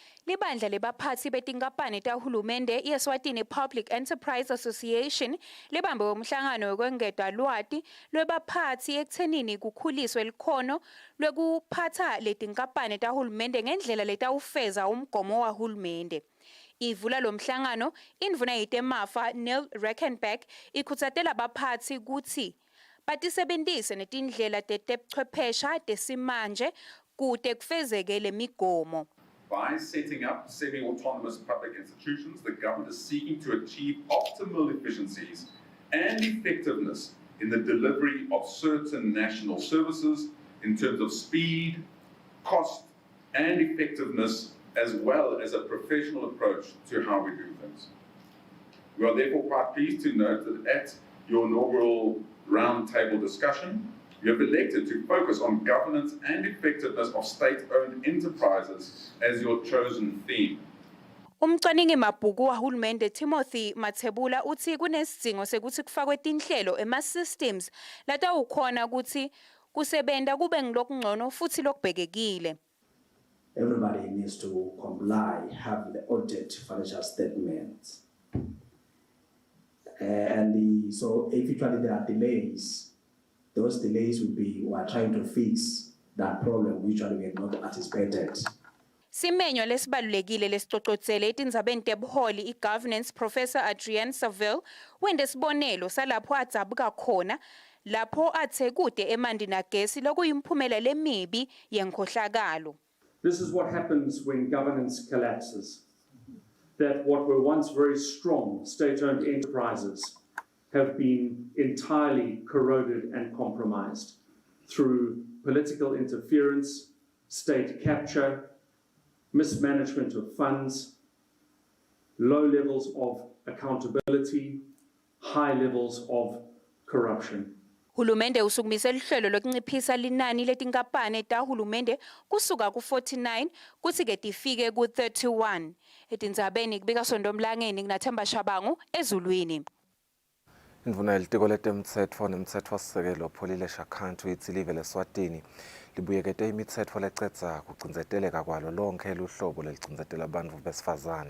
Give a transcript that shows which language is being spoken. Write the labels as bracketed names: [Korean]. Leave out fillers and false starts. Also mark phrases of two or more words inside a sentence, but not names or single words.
[Swati] Libandla lebaphathi betinkampani tahulumende iEswatini Public Enterprise Association libambe umhlangano wokwengedwa lwati lwebaphathi ekuthenini kukhuliswe likhono lwekuphatha letinkampani tahulumende ngendlela letawufeza umgomo wahulumende. Ivula lo mhlangano indvuna yetemafa Neil Reckenberg ikhutsatela baphatsi kutsi batisebentise netindlela tebuchwephesha tesimanje kute kufezeke le migomo. [English] By setting up semi-autonomous public institutions, the government is seeking to achieve optimal efficiencies and effectiveness in the delivery of certain national services in terms of speed, cost, and effectiveness, as well as a professional approach to how we do things. We are therefore quite pleased to note that at your inaugural roundtable discussion, you have elected to focus on governance and effectiveness of state-owned enterprises as your chosen theme. [Swati] Umcwaningi mabhuku wahulumende Timothy Mathebula uthi kunesidingo sekuthi kufakwe tinhlelo ema-systems latawukhona ukuthi kusebenta kube ngilokungcono futhi lokubhekekile. [English] Everybody needs to comply, have the audited financial statements. So if actually there are delays, those delays will be, we are trying to fix that problem which we have not anticipated. [Swati] Simenyo lesibalulekile lesicocodze etindzabeni tebuholi i-governance Professor Adrian Saville wende sibonelo salapho adzabuka khona lapho athe kude emanti nagesi lokuyimphumela lemibi yenkhohlakalo. [English] This is what happens when governance collapses. That what were once very strong state-owned enterprises have been entirely corroded and compromised through political interference, state capture, mismanagement of funds, low levels of accountability, high levels of corruption. [Swati] Hulumende usukumise lihlelo lokunciphisa linani letinkampani tahulumende kusuka ku-49 kuthi ke tifike ku-31. Etindzabeni kubika Sondomlangeni kunathemba Shabangu ezulwini. Indvuna yelitiko letemtsetfo nemtsetfosisekelo Pholile Shakhantu ithi live leSwatini libuyekete imitsetfo lecedza kugcindzeteleka kwalo lonke luhlobo lelicindzetela bantfu besifazane.